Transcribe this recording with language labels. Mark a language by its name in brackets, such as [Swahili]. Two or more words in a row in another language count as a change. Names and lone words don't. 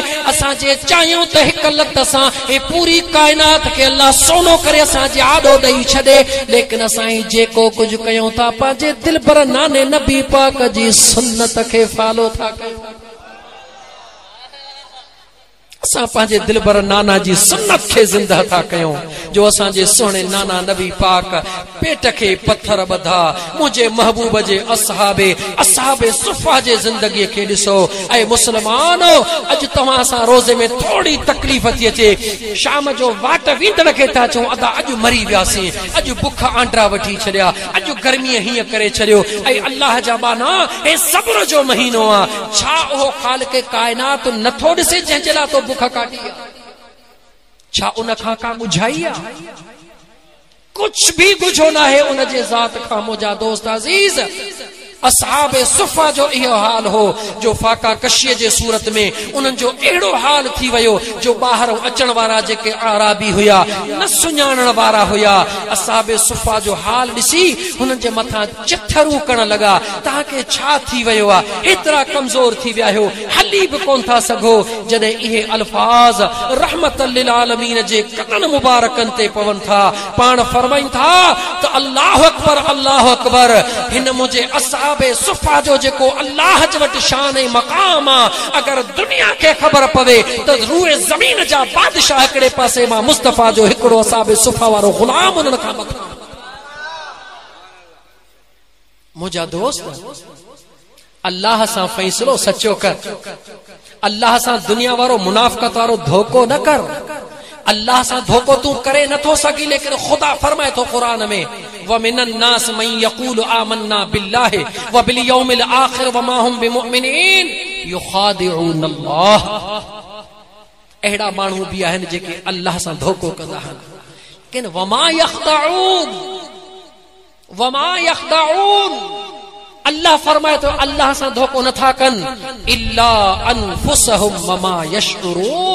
[Sindhi] असांजे चाहियूं त हिक लत सां हे पूरी काइनात खे अल्लाह सोनो करे असांजे आॾो ॾेई छॾे, लेकिन असां जेको कुझु कयूं था पंहिंजे दिलबर नाने नबी पाक जी सुन्नत खे फॉलो था कयूं। असां पंहिंजे दिलबर नाना जी सुन्नत खे ज़िंदा था कयूं, जो असांजे सोने नाना नबी पाक पेट के पत्थर बधा मुझे महबूब जे असहाबे सुफ़ा जे जिंदगी के दिसो। ऐ मुसलमानो अज तवा सा रोजे में थोड़ी तकलीफ थी अचे, शाम जो वाट वींदड़ के ता चो अदा अज मरी व्यासी, अज बुख आंड्रा वठी छड़िया, अज गर्मी हिय करे छड़ियो। ऐ अल्लाह जा बाना ए सब्र जो महीनो आ, छा ओ खालिक कायनात नथो दिसे जंहिंजे लाइ तो बुख काटी आ? छा उन खां का बुझाई आ? कुछ भी गुझो ना है उन जे ज़ात खां। मुझा दोस्त अजीज, असहाबे सुफ़ा जो इहो हाल हो जो फाका कशीअ जे सूरत में उन्हनि जो अहिड़ो हाल थी वियो जो ॿाहिरि अचण वारा जेके आराबी हुया न सुञाणण वारा हुया, असहाबे सुफ़ा जो हाल ॾिसी हुननि जे मथां चिथरूं करण लॻा। तव्हांखे छा थी वियो आहे? एतिरा कमज़ोर थी विया आहियो, हली बि कोन था सघो। जॾहिं इहे अल्फाज़ [Arabic] رحمة للعالمين [Sindhi] जे कदन मुबारकनि ते पवनि था, पाण फरमाइनि था त [Arabic] الله أكبر الله أكبر. [Sindhi] हिन मुंहिंजे असहाबे सुफ़ा जो जेको अल्लाह जे वटि शान ऐं मक़ाम आ, अगर दुनिया खे ख़बर पवे त रूए ज़मीन जा बादशाह हिकिड़े पासे मां मुस्तफ़ा जो हिकिड़ो असहाबे सुफ़ा वारो गुलाम उन्हनि खां मथां। मुंहिंजा दोस्त, अल्लाह सां फ़ैसिलो सचो कर, अल्लाह सां दुनिया वारो मुनाफ़िक़त वारो धोखो न कर। अल्लाह सां धोखो तू करे नथो सघी, लेकिन खुदा फरमाए थो क़ुरान में, [Arabic] ومن الناس من يقول آمنا بالله وباليوم الآخر وما هم بمؤمنين يخادعون الله. [Sindhi] अहिड़ा माण्हू बि आहिनि जेके अल्लाह सां धोखो कंदा आहिनि, लेकिन [Arabic] وما يخدعون الله [Sindhi] फरमाए तो अल्लाह सां धोखो नथा कनि, [Arabic] إلا أنفسهم وما يشعرون.